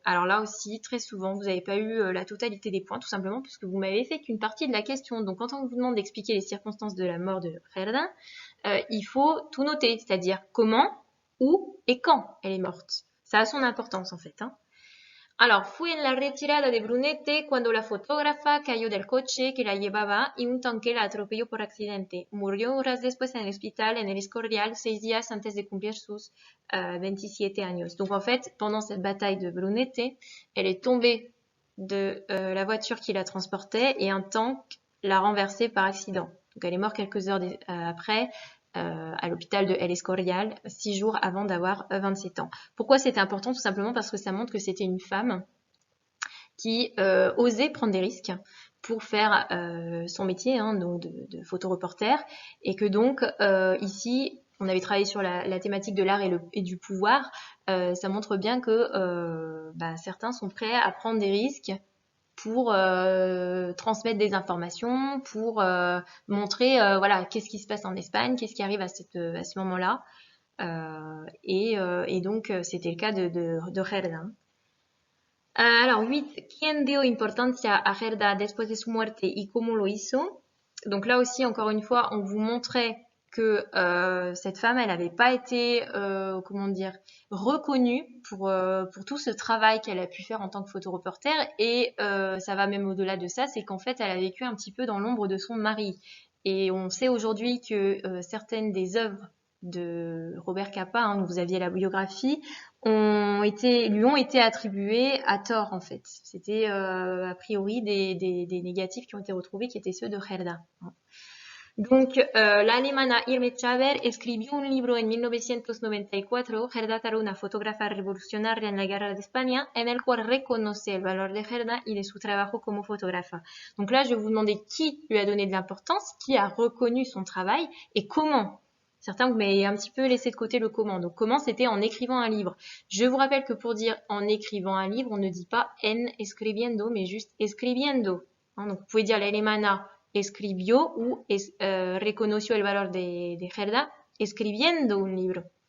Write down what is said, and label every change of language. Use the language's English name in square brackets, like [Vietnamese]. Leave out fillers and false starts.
[French] Alors là aussi, très souvent, vous n'avez pas eu la totalité des points, tout simplement puisque vous m'avez fait qu'une partie de la question. Donc quand on vous demande d'expliquer les circonstances de la mort de Gerda, il faut tout noter, c'est-à-dire comment, où et quand elle est morte. Ça a son importance en fait, hein. [Spanish] Alors, fue en la retirada de Brunete cuando la fotógrafa cayó del coche que la llevaba y un tanque la atropelló por accidente. Murió horas después en el hospital en el Escorial, 6 días antes de cumplir sus 27 años. [French] Donc en fait, pendant cette bataille de Brunete, elle est tombée de la voiture qui la transportait et un tank l'a renversée par accident. Donc elle est morte quelques heures après. À l'hôpital de El Escorial, 6 jours avant d'avoir 27 ans. Pourquoi c'était important? Tout simplement parce que ça montre que c'était une femme qui osait prendre des risques pour faire son métier, hein, donc de photoreporter, et que donc ici, on avait travaillé sur la thématique de l'art et du pouvoir. Ça montre bien que certains sont prêts à prendre des risques pour transmettre des informations, pour montrer voilà, qu'est-ce qui se passe en Espagne, qu'est-ce qui arrive à ce moment-là. Et donc, c'était le cas de Gerda. Alors, 8. [Spanish] ¿Quién dio importancia a Gerda después de su muerte y cómo lo hizo? [French] Donc là aussi, encore une fois, on vous montrait que cette femme, elle n'avait pas été, reconnue pour tout ce travail qu'elle a pu faire en tant que photoreporter. Et ça va même au-delà de ça, c'est qu'en fait, elle a vécu un petit peu dans l'ombre de son mari. Et on sait aujourd'hui que certaines des œuvres de Robert Capa, hein, dont vous aviez la biographie, lui ont été attribuées à tort en fait. C'était a priori des négatifs qui ont été retrouvés qui étaient ceux de Gerda. [Spanish] Donc, la alemana Irme Cháver escribió un libro en 1994, Gerda Taro, una fotógrafa revolucionaria en la guerra de España, en el cual reconoce el valor de Gerda y de su trabajo como fotógrafa. [French] Donc là, je vais vous demander qui lui a donné de l'importance, qui a reconnu son travail et comment. Certains, vous m'avez un petit peu laissé de côté le comment. Donc, comment, c'était en écrivant un livre. Je vous rappelle que pour dire en écrivant un livre, on ne dit pas [Spanish] en escribiendo, [French] mais juste escribiendo. Hein, donc, vous pouvez dire [Spanish] la alemana escribió ou reconoció el valor de Gerda escribiendo un libro.